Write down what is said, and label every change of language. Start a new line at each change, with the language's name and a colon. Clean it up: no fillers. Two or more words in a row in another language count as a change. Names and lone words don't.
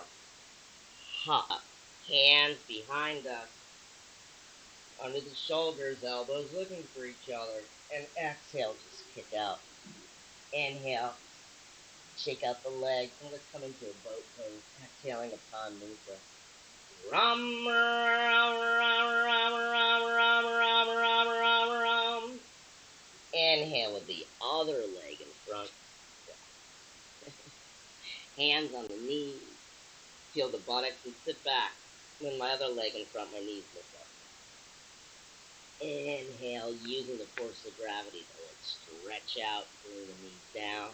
English: Hop. Hands behind us. Under the shoulders, elbows looking for each other. And exhale, just kick out. Inhale. Shake out the legs. And let's come into a boat pose. Exhaling upon mudra. Rum, rum, rum, rum, rum, rum, rum, rum, rum, rum. Inhale with the other leg in front. Hands on the knees. Feel the buttocks and sit back. Then my other leg in front, my knees lift up. Inhale, using the force of gravity to stretch out, bring the knees down.